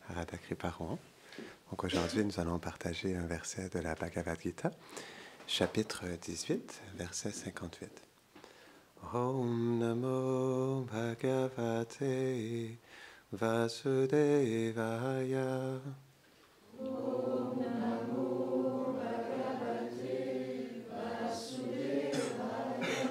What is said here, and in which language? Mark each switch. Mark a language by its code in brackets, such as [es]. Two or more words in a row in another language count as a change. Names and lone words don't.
[fr] Narada Kriparohan. Donc aujourd'hui, nous allons partager un verset de la Bhagavad Gita, chapitre 18, verset 58. [sa] ॐ नमो भगवते वासुदेवाय. ॐ नमो भगवते वासुदेवाय.